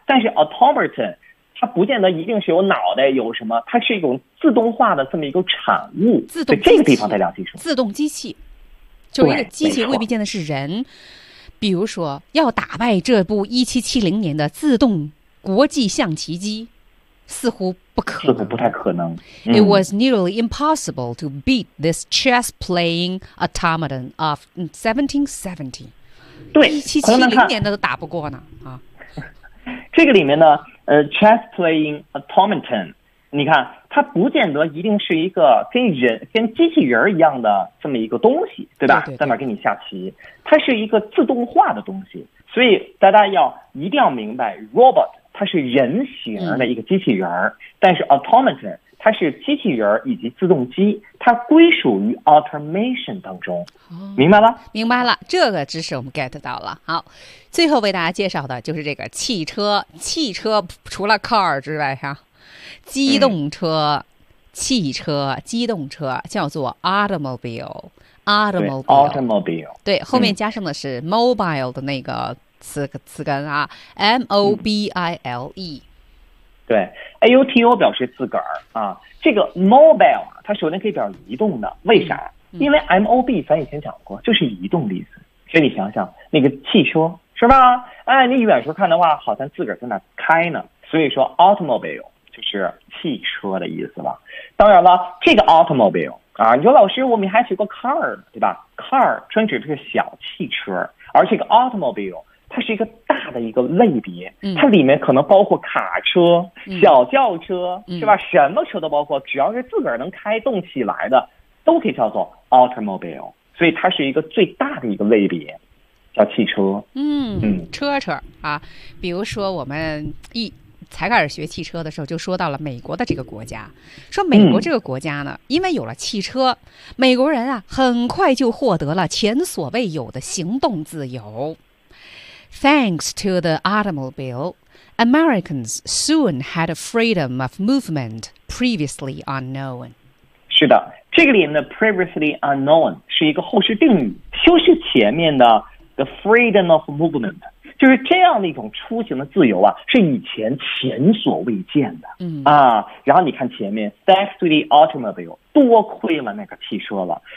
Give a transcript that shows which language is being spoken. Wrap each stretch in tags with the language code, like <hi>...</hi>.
<zh>但是 automaton 它不见得一定是有脑袋有什么，它是一种自动化的这么一个产物，自动这个地方代表技术，自动机器。就一个机器未必见的是人，比如说要打败这部1770年的自动国际象棋机，似乎不可能，似乎不太可能。</zh> <en>It was nearly impossible to beat this chess-playing automaton of 1770。</en> <zh>对， 1770年的都打不过呢啊！这个里面呢， chess playing automaton， 你看它不见得一定是一个跟人跟机器人一样的这么一个东西，对吧？对对对，在那儿给你下棋，它是一个自动化的东西，所以大家要一定要明白 robot 它是人形的一个机器人，但是 automaton 它是机器人以及自动机，它归属于 automation 当中，明白了？明白了，这个知识我们 get 到了。好，最后为大家介绍的就是这个汽车，汽车除了 car 之外哈，机动车，汽车，机动车叫做 automobile，automobile， automobile，对，后面加上的是 mobile 的那个词根啊 ，m o b i l e，对 ，a u t o 表示自个儿啊，这个 mobile 它首先可以表示移动的，为啥？因为 m o b 咱以前讲过，就是移动的意思，所以你想想那个汽车是吧？哎，你远处看的话，好像自个儿在那开呢，所以说 automobile。就是汽车的意思吧，当然了，这个 automobile 啊，你说老师，我们还学过 car， 对吧 ？car 专指这个小汽车，而这个 automobile 它是一个大的一个类别，它里面可能包括卡车、小轿车，是吧？什么车都包括，只要是自个儿能开动起来的，都可以叫做 automobile， 所以它是一个最大的一个类别。叫汽车。车啊，比如说我们一。才开始学汽车的时候就说到了美国的这个国家，说美国这个国家呢，因为有了汽车，美国人啊很快就获得了前所未有的行动自由。</zh> <en>Thanks to the automobile, Americans soon had a freedom of movement previously unknown.</en> <zh>是的，这个里面的</zh> <en>previously unknown</en> <zh>是一个后续定语，修饰前面的</zh> <en>the freedom of movement，</en> <zh>就是这样的一种出行的自由啊，是以前前所未见的。然后你看前面</zh> <en>thanks to the automobile，</en> <zh>多亏了那个汽车了。</zh>